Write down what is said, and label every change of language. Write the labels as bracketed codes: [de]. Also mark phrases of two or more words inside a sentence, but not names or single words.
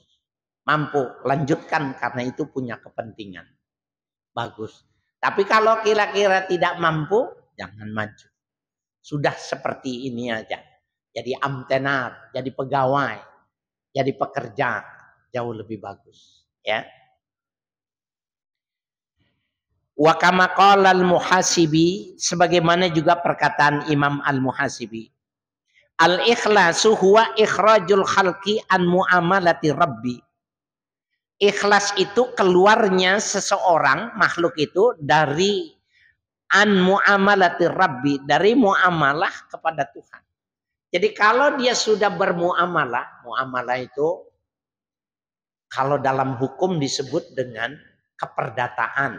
[id] Mampu, lanjutkan karena itu punya kepentingan. Bagus. Tapi kalau kira-kira tidak mampu, jangan maju. Sudah seperti ini aja. Jadi amtenar, jadi pegawai, jadi pekerja, jauh lebih bagus. [ar] Ya. وكما قال المحاسبي, [id] sebagaimana juga perkataan Imam al-Muhasibi. [ar] الإخلاص هو إخراج الخلق عن معاملة ربي. [id] Ikhlas itu keluarnya seseorang, makhluk itu dari [ar] عن معاملة ربي, [id] dari muamalah kepada Tuhan. Jadi kalau dia sudah bermuamalah, muamalah itu kalau dalam hukum disebut dengan keperdataan.